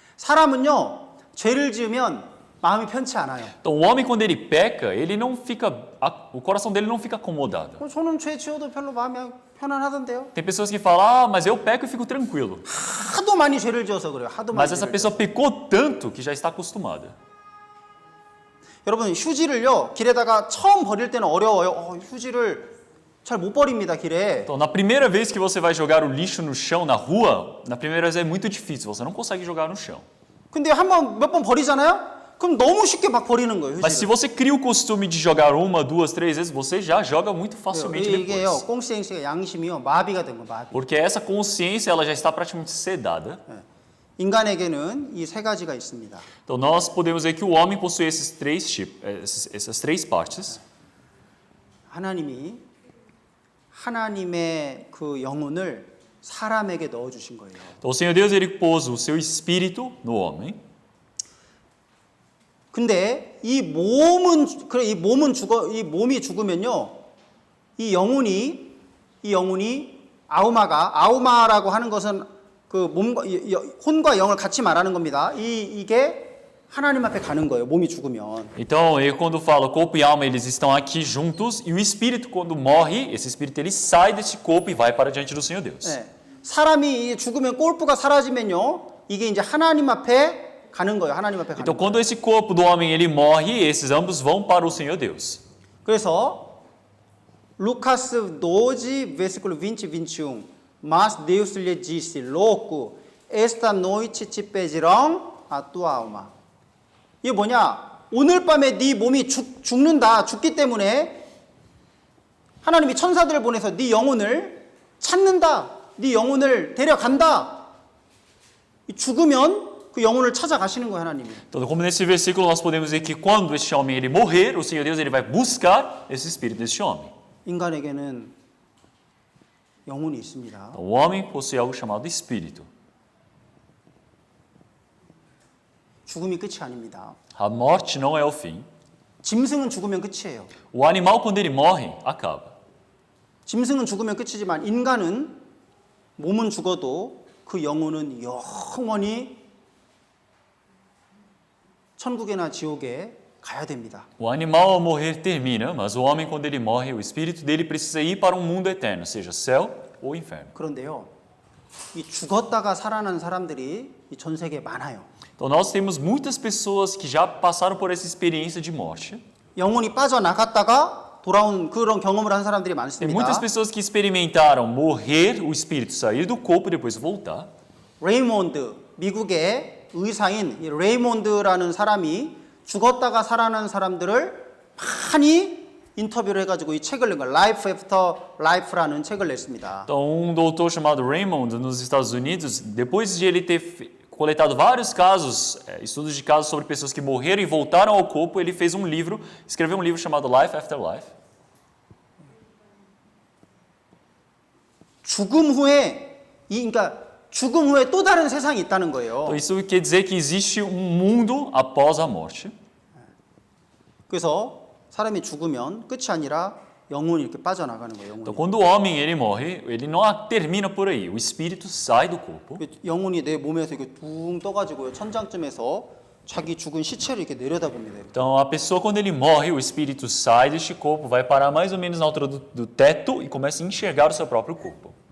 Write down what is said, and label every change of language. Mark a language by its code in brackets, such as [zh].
[ko] 사람은요, 죄를 지으면 마음이 편치 않아요. [pt] Então o homem quando ele peca, ele não fica, o coração dele não fica acomodado. [ko] 저는 죄 지어도 별로 마음이 편안하던데요. [pt] Tem pessoas que falam, mas eu peco e fico tranquilo. [ko] 하도 많이 죄를 지어서 그래요. 하도 많이. [pt] Mas essa pessoa pecou tanto que já está acostumada. [ko] 여러분 휴지를요 길에다가 처음 버릴 때는 어려워요. 휴지를 잘 못 버립니다 길에. [pt] Então, na primeira vez que você vai jogar o lixo no chão na rua, na primeira vez é muito difícil, você não consegue jogar no chão. [ko] 근데 몇 번 버리잖아요? 그럼 너무 쉽게 막 버리는 거예요. [pt] Mas se você cria o costume de jogar uma, duas, três vezes, você já joga muito facilmente [ko] 이게요 [pt] depois. [ko] 꽁시앵시가 양심이요 마비가 된 거 마비. [pt] Porque essa consciência ela já está praticamente sedada. [ko] 인간에게는 이 세 가지가 있습니다. [pt] Então nós podemos ver que o homem possui esses três tipos, essas três partes. [ko] 하나님이 하나님의 그 영혼을 사람에게 넣어 주신 거예요. [pt] Então o Senhor Deus ele pôs o seu espírito no homem. [ko] 근데 이 몸이 죽으면요. 이 영혼이 아우마라고 하는 것은 그 몸과 혼과 영을 같이 말하는 겁니다. 이게 하나님 앞에 가는 거예요. 몸이 죽으면. [pt] Então, ele, quando fala corpo e alma, eles estão aqui juntos, e o espírito, quando morre, esse espírito ele sai desse corpo e vai para diante do Senhor Deus. [ko] 네. 사람이 죽으면 골프가 사라지면요. 이게 이제 하나님 앞에 가는 거예요. 하나님 앞에 가는 [pt] Então, [ko] 거예요. [pt] quando esse corpo do homem ele morre, esses ambos vão para o Senhor Deus. [ko] 그래서 루카스 12 [pt] versículo 20 21 Mas Deus lhe disse, louco, esta noite te pedirão a tua alma. [ko] 이게 뭐냐? 오늘 밤에 네 몸이 죽기 때문에 하나님이 천사들을 보내서 네 영혼을 찾는다. 네 영혼을 데려간다. 죽으면 그 영혼을 찾아가시는 거예요, 하나님이. [pt] Então, como nesse versículo nós podemos ver que quando este homem ele morrer, o Senhor Deus ele vai buscar esse espírito deste homem. [ko] 인간에게는 영혼이 있습니다. [pt] Então, o homem possui algo chamado espírito. [ko] 죽음이 끝이 아닙니다. [pt] A morte não é o fim. [ko] 짐승은 죽으면 끝이에요. [pt] O animal quando ele morre, acaba. [ko] 짐승은 죽으면 끝이지만 인간은 몸은 죽어도 그 영혼은 영원히 천국이나 지옥에 가야 됩니다. [pt] O animal ao morrer termina, mas o homem quando ele morre, o espírito dele precisa ir para um mundo eterno, seja céu ou inferno. [ko] 그런데요, 이 죽었다가 살아난 사람들이 이 전 세계에 많아요. [pt] Então nós temos muitas pessoas que já passaram por essa experiência de morte. [ko] 영혼이 빠져나갔다가 돌아온 그런 경험을 한 사람들이 [pt] Tem [ko] 많습니다. [pt] muitas pessoas que experimentaram morrer, o espírito sair do corpo e depois voltar. [ko] 레이몬드, 미국의 의사인 이 레이몬드라는 사람이 죽었다가 살아난 사람들을 많이 인터뷰를 해가지고 이 책을 낸 거예요. Life After Life라는 책을 냈습니다. [pt] Então, doutor chamado Raymond, nos Estados Unidos, depois de ele ter coletado vários casos, estudos de casos sobre pessoas que morreram e voltaram ao corpo, ele fez um livro, escreveu um livro chamado Life After Life. [ko] 죽음 후에 또 다른 세상이 있다는 거예요. [pt] Então, isso quer dizer que existe mundo após a morte. [ko] 그래서 사람이 죽으면 끝이 아니라 영혼이 이렇게 빠져나가는 거예요. [pt] Então, [ko] 영혼이. [pt] quando o homem ele morre, ele não termina por aí. O espírito sai do corpo. [ko] 영혼이 내 몸에서 이렇게 둥 떠가지고요. 천장쯤에서 자기 죽은 시체를 이렇게 내려다봅니다. [pt] Então, a pessoa, quando ele morre, o espírito sai deste corpo, vai parar mais ou menos na altura do teto e começa a enxergar o seu próprio corpo.